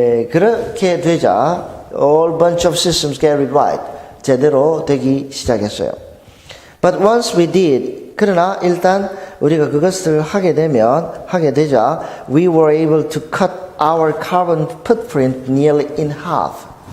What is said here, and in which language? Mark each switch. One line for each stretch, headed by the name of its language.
Korean: 그렇게 되자
English: all bunch of systems get it right.
Korean: 제대로 되기 시작했어요.
English: But once we did,
Korean: 그러나 일단 우리가 그것을 하게 되자
English: we were able to cut our carbon footprint nearly in half.